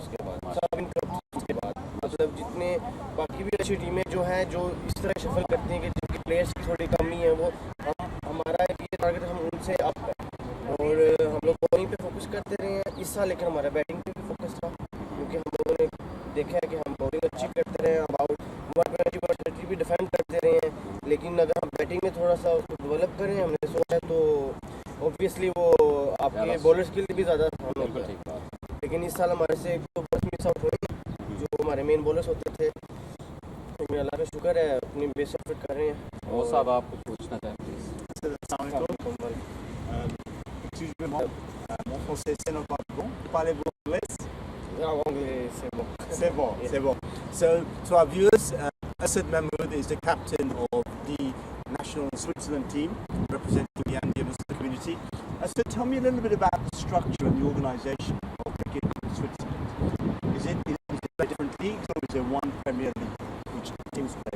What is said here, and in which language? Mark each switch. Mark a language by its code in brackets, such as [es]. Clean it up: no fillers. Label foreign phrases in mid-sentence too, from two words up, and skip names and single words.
[hi] उसके बाद सब इन [en] top teams [hi] के बाद मतलब जितने बाकी भी अच्छी टीमें जो हैं जो इस तरह शफल करती हैं कि जिनकी प्लेयर्स की थोड़ी कमी है, वो हमारा ये टारगेट हम उनसे अप है, और हम लोग बॉलिंग पे फोकस करते रहे हैं इस साल, लेकिन हमारा बैटिंग पे भी फोकस था क्योंकि हम लोगों ने देखा है कि हम बॉलिंग अच्छी करते रहे हैं, अबाउट 120 भी डिफेंड करते रहे हैं, लेकिन अगर हम बैटिंग में थोड़ा सा उसको डेवलप करें हमने सोचा तो ऑब्वियसली वो आपके [en] bowler skill [hi] भी ज़्यादा था हम लोग का। लेकिन इस साल हमारे से एक तो [en] balls miss out [hi] हुए जो हमारे [en] main bowlers [hi] होते थे, लेकिन अल्लाह का शुक्र है अपनी [en] best effort [hi] कर रहे हैं। वो साहब आप कुछ पूछना चाहें प्लीज़? [fr] Excusez-moi, mon français c'est non pas bon. Parlez-vous anglais? Anglais, c'est bon. C'est bon, c'est bon. [en] So, to our viewers, Asad Mahmood is the captain of the national Switzerland team representing the Andean Muslim community. So, tell me a little bit about the structure and the organisation of cricket in Switzerland. Is it different leagues or is there one Premier League which teams play?